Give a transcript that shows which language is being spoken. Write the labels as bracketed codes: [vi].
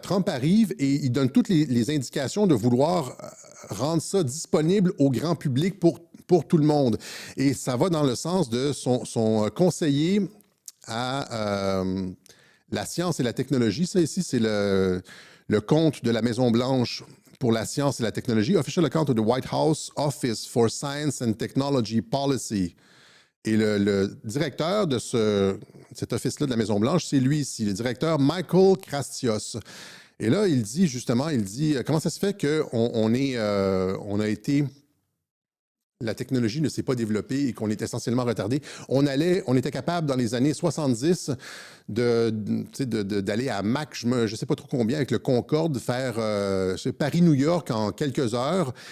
[fr] Trump arrive et il donne toutes les indications de vouloir rendre ça disponible au grand public pour tout le monde. Et ça va dans le sens de son conseiller à la science et la technologie. Ça, ici, c'est le compte de la Maison-Blanche pour la science et la technologie. [en] Official account of the White House Office for Science and Technology Policy. [fr] Et le directeur de cet office-là de la Maison-Blanche, c'est lui ici, le directeur Michael Krastios. Et là, il dit justement, comment ça se fait qu'on a été... La technologie ne s'est pas développée et qu'on est essentiellement retardé. On était capable, dans les années 70, d'aller à Mach, je ne sais pas trop combien, avec le Concorde, faire Paris-New York en quelques heures.